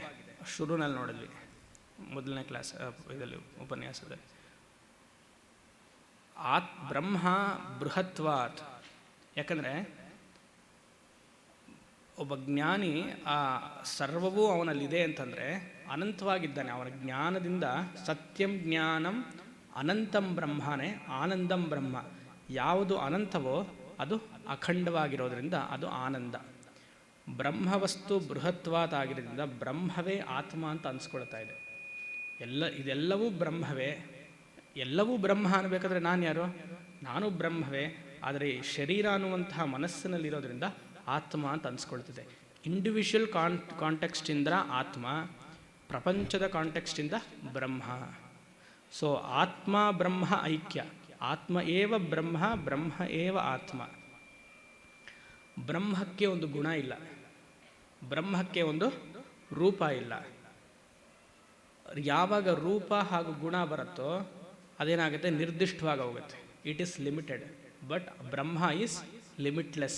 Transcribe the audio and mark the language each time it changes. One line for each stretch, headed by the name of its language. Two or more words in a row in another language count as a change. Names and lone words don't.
Kannada: ಶುರುನಲ್ಲಿ ನೋಡಿದ್ವಿ, ಮೊದಲನೇ ಕ್ಲಾಸ್ ಇದರಲ್ಲಿ ಉಪನ್ಯಾಸದಲ್ಲಿ.
Sanskrit: ಬ್ರಹ್ಮ ಬೃಹತ್ವಾತ್.
Kannada: ಯಾಕಂದರೆ ಒಬ್ಬ ಜ್ಞಾನಿ ಆ ಸರ್ವವೂ ಅವನಲ್ಲಿದೆ ಅಂತಂದರೆ ಅನಂತವಾಗಿದ್ದಾನೆ. ಅವನ ಜ್ಞಾನದಿಂದ
Sanskrit: ಸತ್ಯಂ ಜ್ಞಾನಂ ಅನಂತಂ ಬ್ರಹ್ಮನೇ ಆನಂದಂ ಬ್ರಹ್ಮ.
Kannada: ಯಾವುದು ಅನಂತವೋ ಅದು ಅಖಂಡವಾಗಿರೋದ್ರಿಂದ ಅದು ಆನಂದ. ಬ್ರಹ್ಮವಸ್ತು ಬೃಹತ್ವಾತ್ ಆಗಿರೋದ್ರಿಂದ ಬ್ರಹ್ಮವೇ ಆತ್ಮ ಅಂತ ಅನಿಸ್ಕೊಳ್ತಾ ಇದೆ. ಇದೆಲ್ಲವೂ ಬ್ರಹ್ಮವೇ. ಎಲ್ಲವೂ ಬ್ರಹ್ಮ ಅನ್ನಬೇಕಾದ್ರೆ ನಾನು ಯಾರು? ನಾನು ಬ್ರಹ್ಮವೇ. ಆದರೆ ಶರೀರ ಅನ್ನುವಂತಹ ಮನಸ್ಸಿನಲ್ಲಿರೋದ್ರಿಂದ ಆತ್ಮ ಅಂತ ಅನಿಸ್ಕೊಳ್ತಿದೆ.
English: individual contextಿಂದ
Kannada: ಆತ್ಮ, ಪ್ರಪಂಚದ ಕಾಂಟೆಕ್ಸ್ಟಿಂದ ಬ್ರಹ್ಮ. ಸೊ ಆತ್ಮ ಬ್ರಹ್ಮ ಐಕ್ಯ.
Sanskrit: ಆತ್ಮ ಏವ ಬ್ರಹ್ಮ, ಬ್ರಹ್ಮ ಏವ ಆತ್ಮ.
Kannada: ಬ್ರಹ್ಮಕ್ಕೆ ಒಂದು ಗುಣ ಇಲ್ಲ, ಬ್ರಹ್ಮಕ್ಕೆ ಒಂದು ರೂಪ ಇಲ್ಲ. ಯಾವಾಗ ರೂಪ ಹಾಗೂ ಗುಣ ಬರುತ್ತೋ ಅದೇನಾಗುತ್ತೆ? ನಿರ್ದಿಷ್ಟವಾಗಿ ಹೋಗುತ್ತೆ.
English: it is limited. but Brahma is limitless.